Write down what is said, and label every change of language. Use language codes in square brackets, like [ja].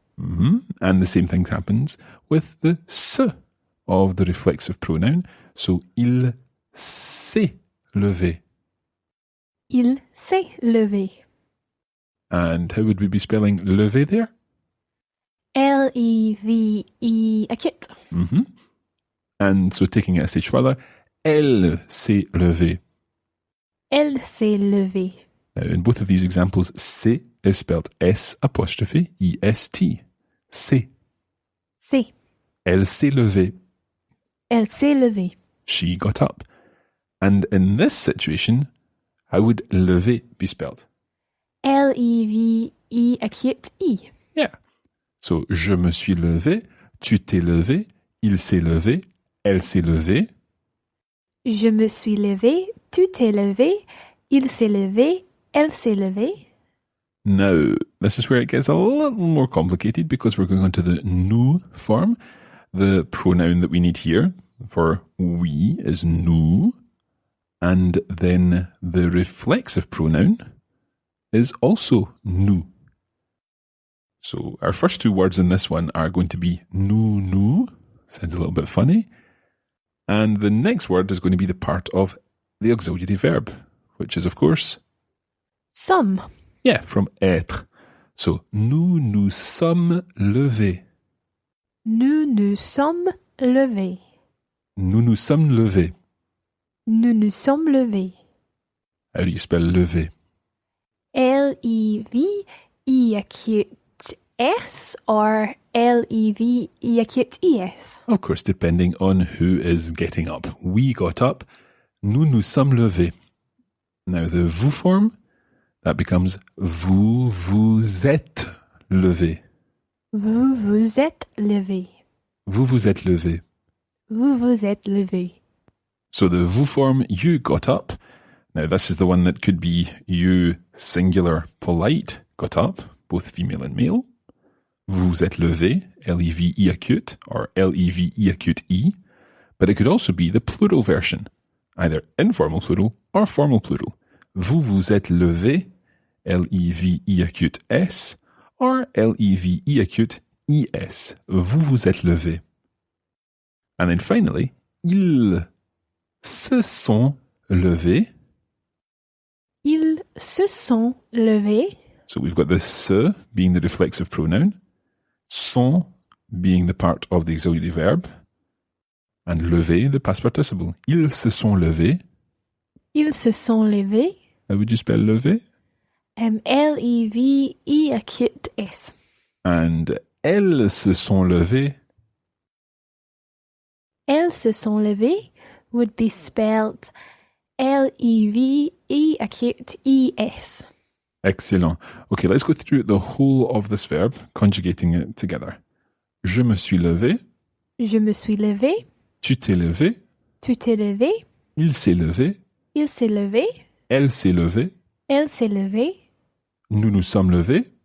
[en] And the same thing happens with the se of the reflexive pronoun. [fr] So il s'est levé. Il s'est levé. [en] And how would we be spelling levé there? L-E-V-E acute. And so taking it a stage further, [fr] elle s'est levée. Elle s'est levée. [en] Now in both of these examples, c'est is spelled S apostrophe E-S-T. C'est. [fr] C'est. Elle s'est levée. Elle s'est levée. [en] She got up. And in this situation, how would lever be spelled? L-E-V-E acute E. Yeah. [fr] So, je me suis levé, tu t'es levé, il s'est levé, elle s'est levée. Je me suis levé, tu t'es levé, il s'est levé, elle s'est levée. [en] Now, this is where it gets a little more complicated because we're going on to the nous form. The pronoun that we need here for we is nous, and then the reflexive pronoun is also nous. So our first two words in this one are going to be nous. Sounds a little bit funny. And the next word is going to be the part of the auxiliary verb, which is, of course, Some. yeah, from être. So, [fr] nous sommes levés. Nous nous sommes levés. Nous nous sommes levés. Nous nous sommes levés. [en] How do you spell lever? L-E-V-E acute S or L-E-V-E acute E-S? Of course, depending on who is getting up. We got up. [fr] Nous nous sommes levés. [en] Now, the vous form, that becomes [fr] vous vous êtes levés. Vous vous êtes levés. Vous vous êtes levés. Vous vous êtes levés. [en] So the vous form, you got up. Now, this is the one that could be you singular polite got up, both female and male. [fr] Vous vous êtes levé, [en] L-E-V-E acute, or L-E-V-E acute E. But it could also be the plural version, either informal plural or formal plural. [fr] Vous vous êtes levé, [en] L-E-V-E acute S, or L-E-V-E acute E-S. [fr] Vous vous êtes levé. [en] And then finally, [fr] ils se sont levés. Ils se sont levés. [en] So we've got the se being the reflexive pronoun, sont being the part of the auxiliary verb, and lever the past participle. [fr] Ils se sont levés. Ils se sont levés. [en] How would you spell lever? L-E-V-E acute S. [fr] And elles se sont levées. Elles se sont levées [en] would be spelled L-E-V-E acute E-S. Excellent. Okay, let's go through the whole of this verb, conjugating it together. [fr] Je me suis levé. Je me suis levé. Tu t'es levé. Tu t'es levé. Il s'est levé. Il s'est levé. Elle s'est levée. Elle s'est levée. Nous nous sommes levés.